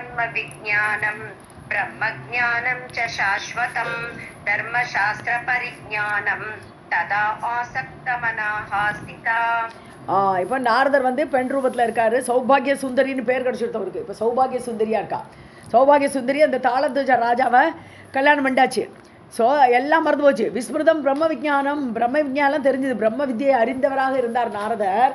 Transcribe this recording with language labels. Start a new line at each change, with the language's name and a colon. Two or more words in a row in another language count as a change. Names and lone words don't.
Sanskrit: विज्ञानं ब्रह्मज्ञानं च शाश्वतं धर्मशास्त्रपरिज्ञानं तदा आसक्तमनाः स्थिता.
Tamil: இப்போ நாரதர் வந்து பெண் ரூபத்தில் இருக்காரு. சௌபாகிய சுந்தரின்னு பேர் கிடச்சிருத்தவருக்கு. இப்போ சௌபாகிய சுந்தரியாக இருக்கா. சௌபாகிய சுந்தரி அந்த தாளத்துஜ ராஜாவை கல்யாணம் பண்ணாச்சு. ஸோ எல்லாம் மறந்து போச்சு.
Sanskrit: विस्मृतं ब्रह्म विज्ञानं
Tamil: தெரிஞ்சது. பிரம்ம வித்தியை அறிந்தவராக இருந்தார் நாரதர்.